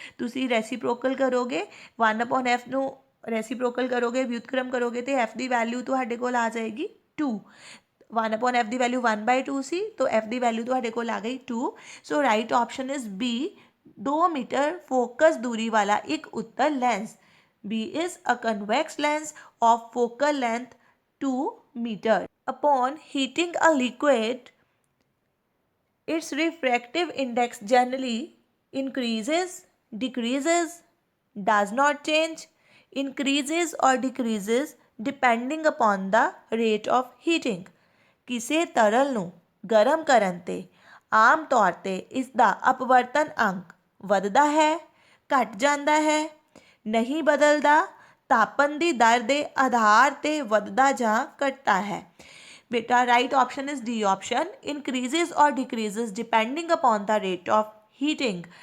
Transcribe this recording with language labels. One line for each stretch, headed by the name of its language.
Punjabi: ਤੁਸੀਂ ਰੈਸੀਪ੍ਰੋਕਲ ਕਰੋਗੇ, 1/f ਨੂੰ ਰੈਸੀਪ੍ਰੋਕਲ ਕਰੋਗੇ, ਵਿਉਤਕ੍ਰਮ ਕਰੋਗੇ, ਅਤੇ f ਦੀ ਵੈਲਿਊ ਤੁਹਾਡੇ ਕੋਲ ਆ ਜਾਏਗੀ 2। 1/f ਦੀ ਵੈਲਿਊ 1/2 ਸੀ, ਤਾਂ f ਦੀ ਵੈਲਿਊ ਤੁਹਾਡੇ ਕੋਲ ਆ ਗਈ 2।
English: so right option is B,
Punjabi: 2 metre focus ਦੂਰੀ ਵਾਲਾ ਇੱਕ ਉੱਤਲ lens.
English: B is a convex lens of focal length 2 meter. Upon heating a liquid, its refractive index generally increases, decreases, does not change, increases or decreases depending upon the rate of heating.
Punjabi: ਕਿਸੇ ਤਰਲ ਨੂੰ ਗਰਮ ਕਰਨ 'ਤੇ ਆਮ ਤੌਰ 'ਤੇ ਇਸ ਦਾ ਅਪਵਰਤਨ ਅੰਕ ਵੱਧਦਾ ਹੈ, ਘਟ ਜਾਂਦਾ ਹੈ, ਨਹੀਂ ਬਦਲਦਾ, ਤਾਪਣ ਦੀ ਦਰ ਦੇ ਆਧਾਰ 'ਤੇ ਵੱਧਦਾ ਜਾਂ ਘਟਦਾ ਹੈ।
English: ਬੇਟਾ right option is D option, increases ਔਰ decreases depending upon the rate of heating.